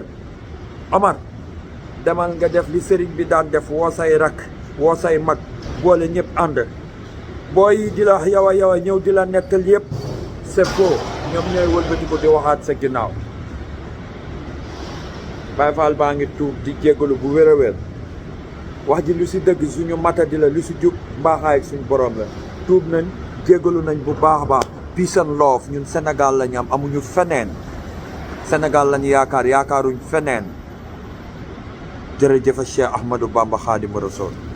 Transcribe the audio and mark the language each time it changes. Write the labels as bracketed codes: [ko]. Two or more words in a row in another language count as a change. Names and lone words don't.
[wo] Omar demal nga def li sëriñ bi daan def woo say rakk woo say mag boole ñëpp ànd booy di la yow a ñëw di la nettal yëpp [fr] c'est faux [wo] ñoom ñooy wëlbati ko di waxaat sa ginnaaw. Baye Fall baa ngi tuub di jéggalu bu wér a wér wax ji lu ci dëgg suñu matadi la lu ci jub mbaaxaay suñu borom la tuub nañ jéggalu nañ bu baax a baax. [en] peace and love [wo] ñun Sénégal la ñu am amuñu feneen Sénégal lañu yaakaaruñ feneen. jërëjëf Cheikh Ahmadou Bamba Khadimu Rasul